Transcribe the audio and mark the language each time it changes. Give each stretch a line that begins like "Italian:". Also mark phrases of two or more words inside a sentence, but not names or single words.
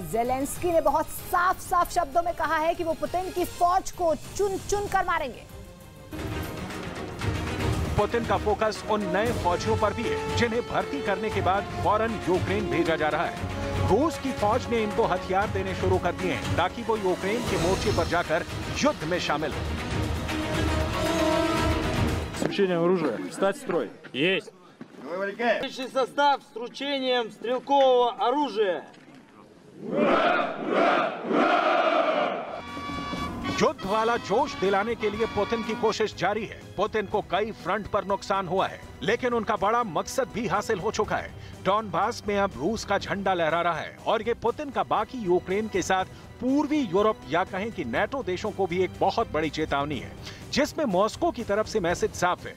Hindi: ज़ेलेंस्की ने बहुत साफ साफ शब्दों में कहा है कि वो पुतिन की फौज को चुन चुन कर मारेंगे। पुतिन का फोकस उन नए फौजियों पर भी है जिन्हें भर्ती करने के बाद फौरन यूक्रेन भेजा जा रहा है। रूस की फौज ने इनको हथियार देने शुरू कर दिए हैं ताकि वो यूक्रेन के मोर्चे पर जाकर युद्ध में शामिल हो।
Russian: Вручением оружия. Встать в строй. Есть. Личный состав с вручением стрелкового оружия.
Hindi: युद्ध वाला जोश दिलाने के लिए पुतिन की कोशिश जारी है। पुतिन को कई फ्रंट पर नुकसान हुआ है, लेकिन उनका बड़ा मकसद भी हासिल हो चुका है। डॉनबास में अब रूस का झंडा लहरा रहा है और ये पुतिन का बाकी यूक्रेन के साथ पूर्वी यूरोप या कहें कि नेटो देशों को भी एक बहुत बड़ी चेतावनी है, जिसमें मॉस्को की तरफ से मैसेज साफ है।